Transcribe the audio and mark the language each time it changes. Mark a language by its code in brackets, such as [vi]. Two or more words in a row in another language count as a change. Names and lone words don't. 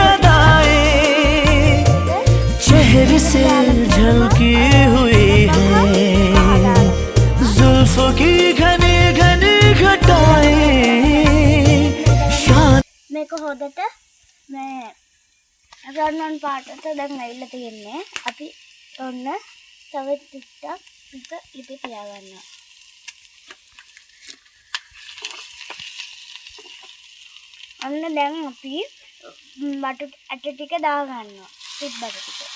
[hi] अदाएं चेहरे से झलकी हुई है जुल्फों की घनी घनी घटाएं [si] මේක හොදට මේ රන්වන් පාටට දැන් ඇවිල්ලා තියෙන්නේ අපි ඔන්න තව ටිකක් පිට ඉති තියාගන්නවා අන්න දැන් අපි බටු ඇට ටික දාගන්නවා පිට බටු ටික